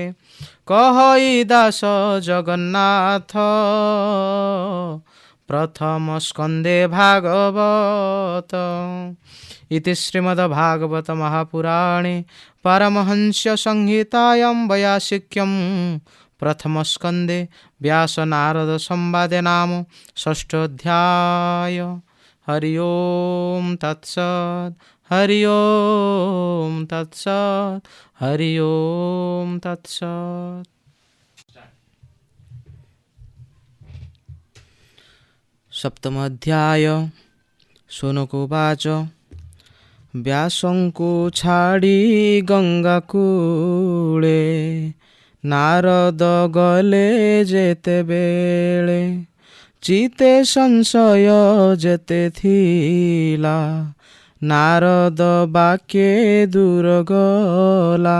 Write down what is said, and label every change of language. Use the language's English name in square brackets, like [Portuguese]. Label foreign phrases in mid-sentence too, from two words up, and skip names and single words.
[Odia] କହଇ ଦାସ ଜଗନ୍ନାଥ, ପ୍ରଥମ ସ୍କନ୍ଧେ ଭାଗବତ। [Sanskrit] ଇତି ଶ୍ରୀମଦ୍ଭାଗବତ ମହାପୁରାଣେ ପାରମହଂସ୍ୟ ସଂହିତାୟାଂ ବୈୟାସିକ୍ୟଂ प्रथमस्कन्धे व्यासनारदसंवादे नाम षष्ठोऽध्याय। हरि ओं तत्सत्। हरि ओं तत्सत्। हरि ओं तत्सत्। सप्तमोऽध्याय। [Odia] शुनकुवाच व्यासଙ୍କୁ ଛାଡ଼ି ଗଙ୍ଗା କୂଳେ ନାରଦ ଗଲେ ଯେତେବେଳେ ଚିତେ ସଂଶୟ ଯେତେ ଥିଲା ନାରଦ ବାକ୍ୟେ ଦୂର ଗଲା।